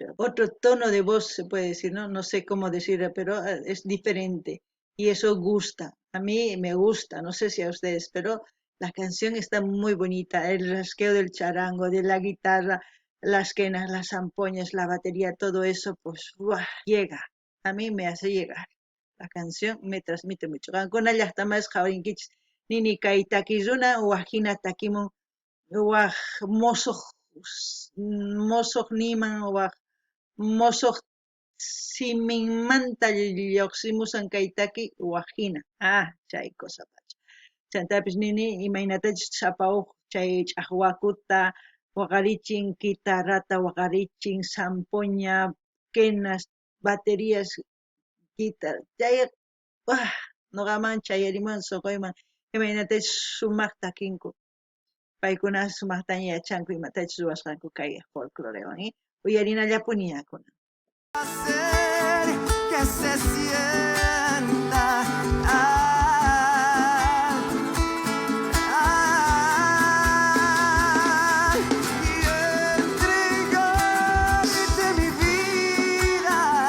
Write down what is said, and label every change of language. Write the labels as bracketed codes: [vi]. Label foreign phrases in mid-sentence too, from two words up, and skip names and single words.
[es] Otro tono de voz se puede decir, ¿no? No sé cómo decirlo, pero es diferente y eso gusta. A mí me gusta, no sé si a ustedes, pero la canción está muy bonita, el rasqueo del charango, de la guitarra, las quenas, las zampoñas, la batería, todo eso, pues, ¡buah! Llega, a mí me hace llegar. La canción me transmite mucho. [qu] Kankuna llaqtamas qhawrinkichis nini kay takiruna wajhina takimun waj mosoq niman waj mosoq siminmanta lluqsimusan kay taki wajhina. Chay cosa pacha. Chantapis nini imaynatachis sapawuq chay ch'aqwakuta waqarichin, guitarrata waqarichin, [es] zampoña, quenas, baterías, guitarra. [qu] Chay nuqaman chayarimun suquyman imaynatachis sumaqta takinku. Paykuna sumaqtaña yachanku imatachis ruwasqanku kay folclorewan, uyarinallapuni yakuna. [es] Hacer que se sienta. Ah, ah, y entregarte mi vida.